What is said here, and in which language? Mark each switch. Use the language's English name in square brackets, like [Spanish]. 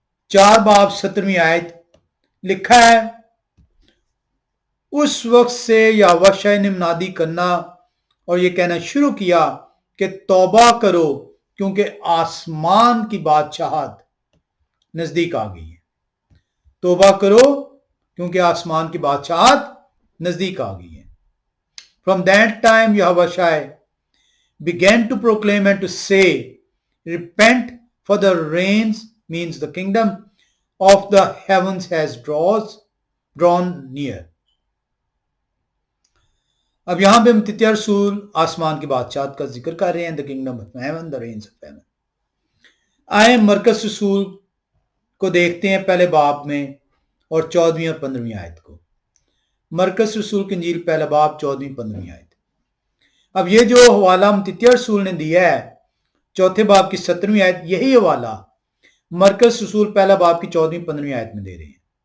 [Hindi] 4 बाब 17वीं आयत लिखा है, उस वक्त से यहोवा ने मुनादी करना और ये कहना शुरू किया कि तौबा करो क्योंकि आसमान की बादशाहत नजदीक आ गई है। तौबा करो क्योंकि आसमान की बादशाहत नजदीक आ गई है। [English] From that time Yahweh began to proclaim and to say, repent, for the reigns, means the kingdom of the heavens has drawn near. [Hindi] अब यहां पे मत्ती रसूल आसमान की बादशाहत का जिक्र कर रहे हैं, [English] the kingdom of heaven, [Hindi] the rains of haven. आए मरकस रसूल को देखते हैं पहले बाब में और 14वीं और 15वीं आयत को। मरकस रसूल की इंजील पहला बाब 14वीं 15वीं आयत। अब ये जो हवाला मत्ती रसूल ने दिया है चौथे बाब की 17वीं आयत, यही हवाला मरकस रसूल पहला बाब की 14वीं 15वीं आयत में दे रहे हैं।